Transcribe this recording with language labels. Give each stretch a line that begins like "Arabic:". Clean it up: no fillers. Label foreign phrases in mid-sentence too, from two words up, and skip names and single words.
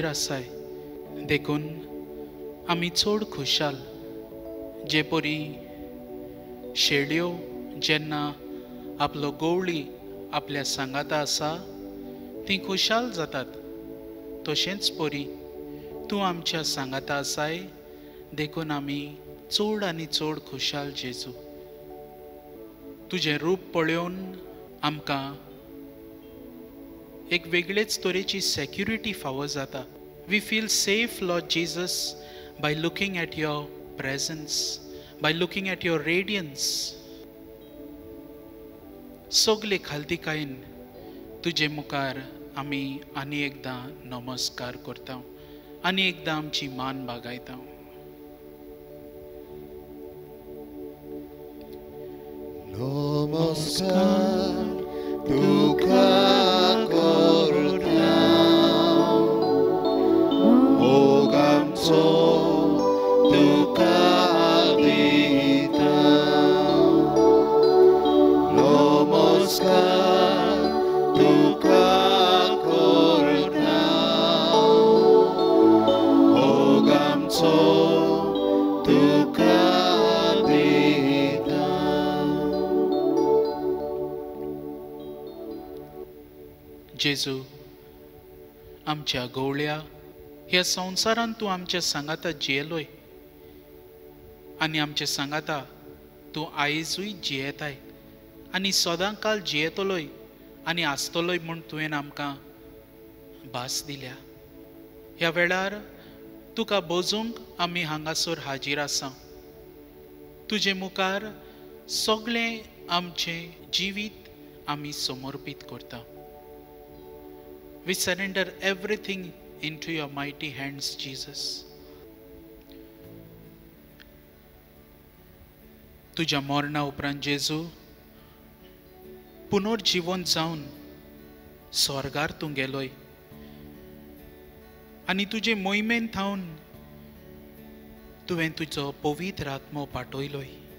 Konkani: आसाय देखून आमी चड खुशाल जे परी शेळयो जेन्ना आपलो गवळी आपल्या सांगाता आसा ती खुशाल जातात तशेंच परी तूं आमच्या सांगाता आसाय देखून आमी चड आनी चड खुशाल जेजू तुजें रूप पळोवन आमकां एक वेगळेच तरेची सेक्युरिटी फावो जाता
English: we feel safe Lord Jesus by looking at your presence, by looking at your radiance.
Konkani: सगळे खालतीकायेन तुजे मुखार आमी आनी एकदां नमस्कार करता आनी एकदां आमची मान बागायता. Namaskar duka korta Mogamto duka dita Namaskar duka korta Mogamto duka dita जेजू आमच्या गवळ्या ह्या संवसारान तूं आमच्या सांगाता जियेलोय आनी आमच्या सांगाता तूं आयजूय जियेताय आनी सदांकाल जियेतलोय आनी आसतलोय म्हूण तुवें आमकां भास दिल्या. ह्या वेळार तुका बोजूंक आमी हांगासर हाजीर आसा. तुजे मुखार सगळें आमचें जिवीत आमी समर्पीत करता.
English: We surrender everything into your mighty hands, Jesus.
Konkani: तुझ्या मरणा उपरांत जेजू पुनर्जीवन जावन स्वर्गार तूं गेलोय आनी तुजे मोहिमेन थावन तुवें तुजो पवित्र आत्मो पाठयलोय.